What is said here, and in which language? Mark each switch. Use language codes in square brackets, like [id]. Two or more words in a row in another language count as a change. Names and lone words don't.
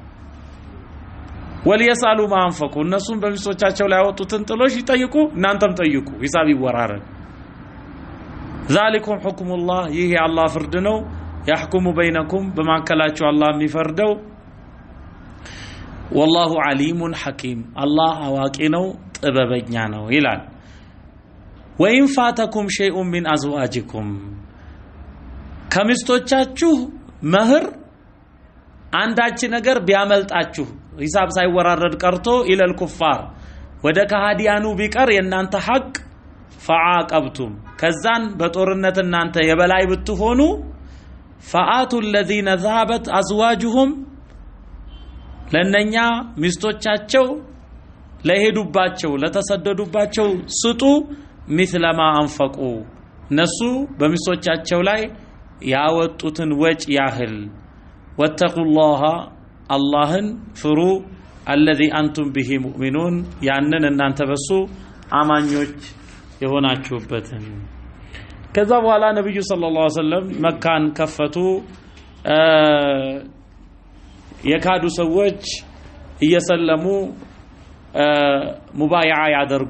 [ar] وليسألوا ما أنفقوا [am] እነሱም በሚስቶቻቸው ላይ ያወጡትን ጥሎሽ ይጠይቁ እናንተም ጠይቁ ሂሳብ ይወራረድ [ar] ذلكم حكم الله [am] ይሄ አላህ ፍርድ ነው [ar] يحكم بينكم [am] በማከላችሁ አላህ የሚፈርደው [ar] والله عليم حكيم الله [am] አዋቂ ነው ጥበበኛ ነው ይላል [ar] وإن فاتكم شيء من أزواجكم [am] ከሚስቶቻችሁ መህር አንዳች ነገር ቢያመልጣችሁ ሂሳብ ሳይወራረድ ቀርቶ [ar] إلى الكفار [am] ወደ ከሃዲያኑ ቢቀር የናንተ ሐቅ ፈዓቀብቱም ከዛን በጦርነት እናንተ የበላይ ብትሆኑ [ar] فآتوا الذين ذهبت أزواجهم [am] ለነኛ ሚስቶቻቸው ለሄዱባቸው ለተሰደዱባቸው ስጡ [ar] مثل ما انفقوا [am] ነሱ በሚስቶቻቸው ላይ ያወጡትን ወጭ ያህል ወተቁላህ አላህን ፍሩ [ar] الذي أنتم به مؤمنون [am] ያንን እናንተ በሱ አማኞች የሆናችሁበትን ከዛ በኋላ ነብዩ [ar] صلى الله عليه وسلم [am] መካን ከፈቱ የካዱ ሰዎች እየሰለሙ ሙባይዓ ያደርጉ